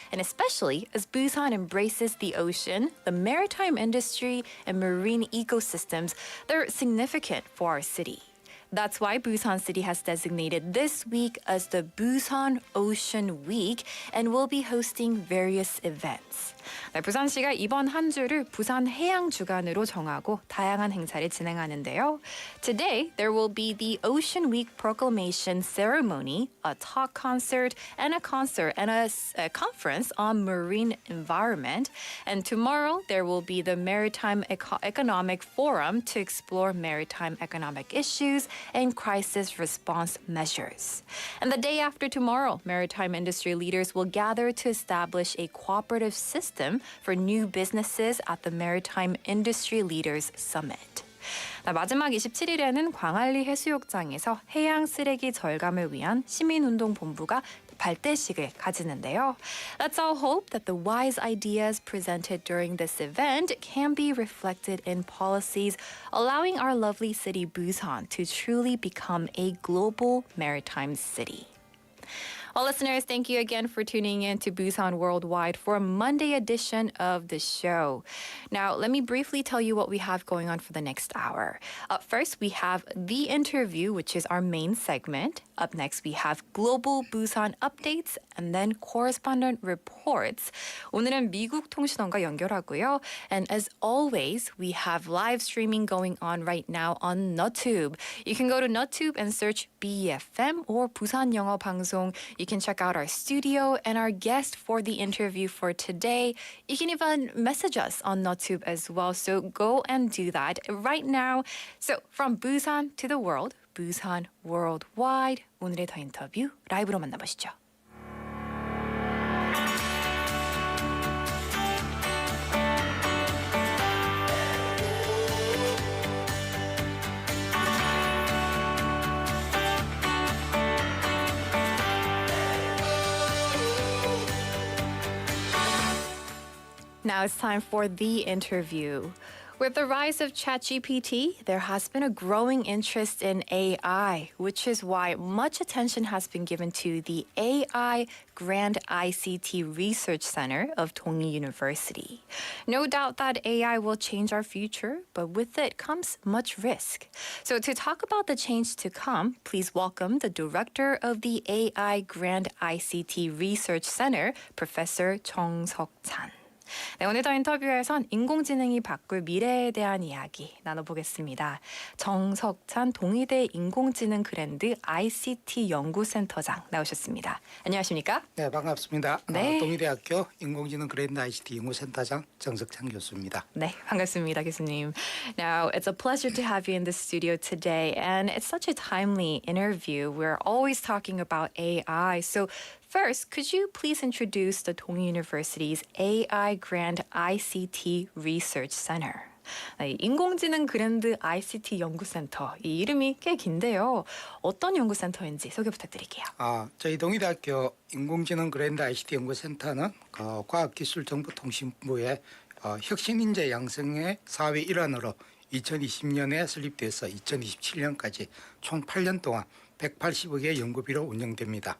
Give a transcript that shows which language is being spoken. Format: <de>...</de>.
<en>And especially as Busan embraces the ocean, the maritime industry and marine ecosystems, they're significant for our city. That's why Busan City has designated this week as the Busan Ocean Week and will be hosting various events.</en> <ko>네, 부산시가 이번 한 주를 부산 해양 주간으로 정하고 다양한 행사를 진행하는데요.</ko> <en>Today, there will be the Ocean Week Proclamation Ceremony, a talk concert, and a conference on marine environment. And tomorrow, there will be the Maritime Economic Forum to explore maritime economic issues and crisis response measures. And the day after tomorrow, maritime industry leaders will gather to establish a cooperative system for new businesses at the Maritime Industry Leaders Summit.</en> <ko>마지막 27일에는 광안리 해수욕장에서 해양 쓰레기 절감을 위한 시민운동 본부가 발대식을 가지는데요.</ko> <en>Let's all hope that the wise ideas presented during this event can be reflected in policies allowing our lovely city Busan to truly become a global maritime city. Well, listeners, thank you again for tuning in to Busan Worldwide for a Monday edition of the show. Now, let me briefly tell you what we have going on for the next hour. Up first, we have The Interview, which is our main segment. Up next, we have Global Busan Updates and then Correspondent Reports.</en> <ko>오늘은 미국 통신원과 연결하고요.</ko> <en>And as always, we have live streaming going on right now on Nutube. You can go to Nutube and search BFM or 부산영어방송. You can check out our studio and our guest for the interview for today. You can even message us on Nutube as well. So go and do that right now. So from Busan to the world, Busan Worldwide.</en> <ko>오늘의 더 인터뷰 라이브로 만나보시죠.</ko> <en>Now it's time for The Interview. With the rise of ChatGPT, there has been a growing interest in AI, which is why much attention has been given to the AI Grand ICT Research Center of Dongi University. No doubt that AI will change our future, but with it comes much risk. So to talk about the change to come, please welcome the director of the AI Grand ICT Research Center, Professor 정석찬.</en> <ko>네, 오늘 더 인터뷰에선 인공지능이 바꿀 미래에 대한 이야기 나눠보겠습니다. 정석찬 동의대 인공지능 그랜드 ICT 연구센터장 나오셨습니다. 안녕하십니까? 네, 반갑습니다. 네. 동의대학교 인공지능 그랜드 ICT 연구센터장 정석찬 교수입니다. 네, 반갑습니다, 교수님.</ko> <en>Now, it's a pleasure to have you in the studio today, and it's such a timely interview. We're always talking about AI, so first, could you please introduce the Dongi University's AI Grand ICT Research Center?</en> <ko>네, 인공지능 그랜드 ICT 연구센터. 이 이름이 꽤 긴데요. 어떤 연구센터인지 소개 부탁드릴게요. 저희 동의대학교 인공지능 그랜드 ICT 연구센터는 과학기술정보통신부의 혁신인재 양성의 사회 일환으로 2020년에 설립돼서 2027년까지 총 8년 동안 180억의 연구비로 운영됩니다.</ko>